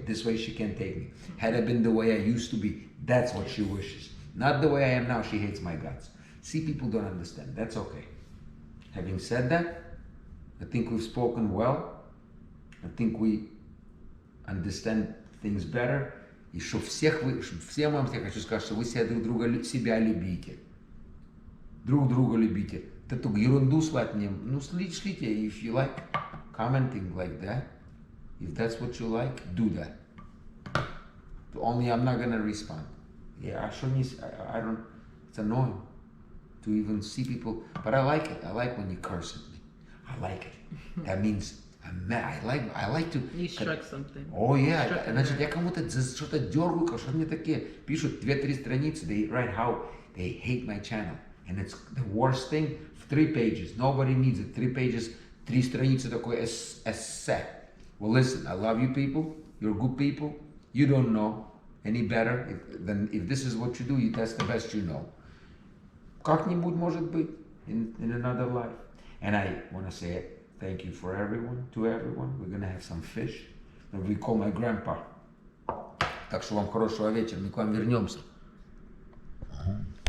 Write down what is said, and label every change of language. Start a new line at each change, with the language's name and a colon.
English: This way she can't take me. Had I been the way I used to be, that's what she wishes. Not the way I am now. She hates my guts. See, people don't understand. That's okay. Having said that, I think we've spoken well. I think we understand things better.
Russian: И что всем вам я хочу сказать, что вы себя любите. Друг друга любите. Эту ерунду слать мне, шлите,
English: if you like commenting like that, if that's what you like, do that. Only I'm not gonna respond. Yeah, I don't, it's annoying to even see people, but I like it. I like when you curse at me. I like it. That means I'm mad. I like to... You struck something. Oh yeah,
Russian: значит, я кому-то что-то дергаю, что мне такие пишут 2-3 страницы,
English: they write how they hate my channel. And it's the worst thing, 3 pages. Nobody needs it. 3 pages,
Russian: 3 страницы такой
English: essay. Well, listen, I love you people. You're good people. You don't know any better than if this is what you do, that's the best you know.
Russian: Как-нибудь может быть
English: in another life. And I want to say thank you for everyone, to everyone. We're going to have some fish. And we call my grandpa.
Russian: Так что вам хорошего вечера. Мы к вам вернемся.